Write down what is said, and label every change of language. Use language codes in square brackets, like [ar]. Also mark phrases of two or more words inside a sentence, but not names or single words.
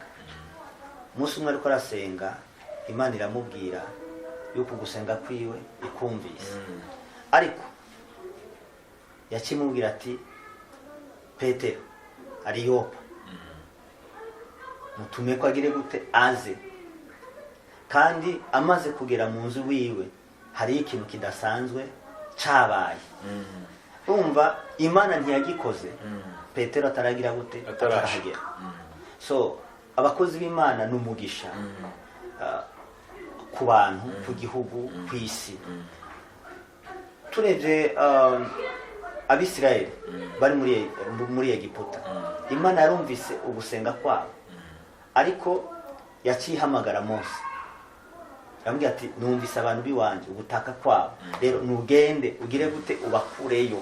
[rn] Umunsi umwe ariko arasenga, Imana iramubwira yuko gusenga kwiwe ikumvise, ariko yakimubwira ati Petero ari Yopa, mutume ko agire gute aze. Kandi amaze kugera mu nzu wiwe, hari ikintu kidasanzwe cyabaye. Umva Imana ntiyagikoze Petero ataragira gute, atarahagera. So abakozi b'Imana n'umugisha ku bantu, ku gihugu, ku isi. Turebye Abisirayeli bari muri Egiputa, Imana yarumvise ugusenga kwabo, ariko yacihamagara Mose, aramubwira ati numvise abantu biwanje ubutaka kwabo, rero nugende ugire gute ubakureyo,